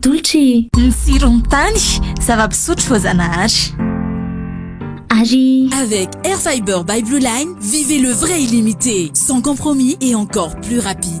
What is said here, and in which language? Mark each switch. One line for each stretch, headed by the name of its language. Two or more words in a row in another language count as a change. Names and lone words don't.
Malagasy: Zanahary Ny tsirony tany, zava-pisotro voazanahary. Ary
French: Avec Air Fiber by Blue Line, vivez le vrai illimité, sans compromis et encore plus rapide.